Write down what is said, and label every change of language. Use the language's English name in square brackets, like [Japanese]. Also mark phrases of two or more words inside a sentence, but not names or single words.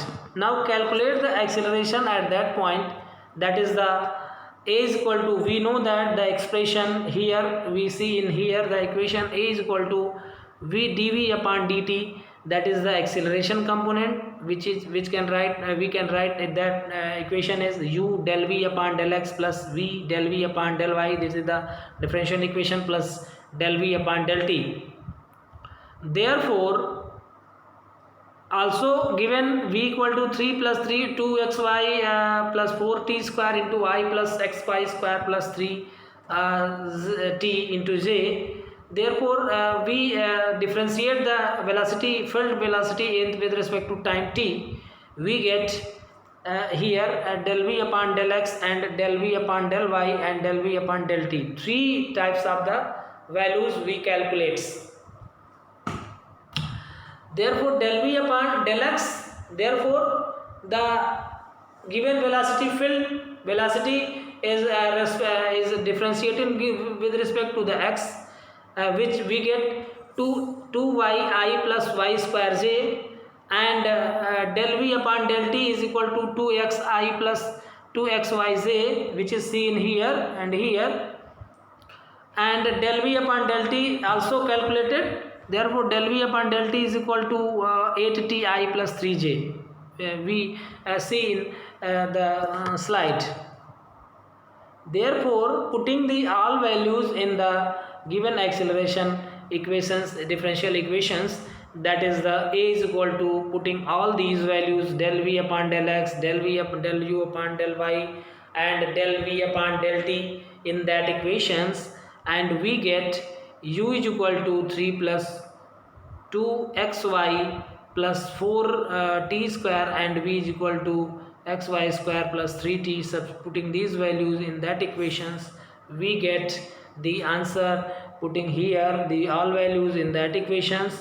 [English] Now calculate the acceleration at that point, that is the a is equal to, we know that the expression here we see in here the equation a is equal to v dv upon dt, that is the acceleration component, which we can write that equation is u del v upon del x plus v del v upon del y. This is the differential equation plus del v upon del t. Therefore, also given v equal to 3 plus 3 2xy plus 4t square into I plus xy square plus 3 t into j. Therefore, we differentiate the velocity, field velocity with respect to time t. We get here del v upon del x and del v upon del y and del v upon del t. Three types of the values we calculate. Therefore, del v upon del x, therefore the given velocity field velocity is differentiated with respect to the x, which we get 2y plus y square j, and del v upon del t is equal to 2xi plus 2xyj, which is seen here and here, and del v upon del t also calculated. Therefore, del v upon del t is equal to 8ti plus 3j. We see in the slide. Therefore, putting the all values in the given acceleration equations, differential equations, that is the a is equal to putting all these values del v upon del x, del u upon del y and del v upon del t in that equations, and we get u is equal to 3 plus 2xy plus 4t square and v is equal to xy square plus 3t. Putting these values in that equations, we get the answer, putting here the all values in that equations.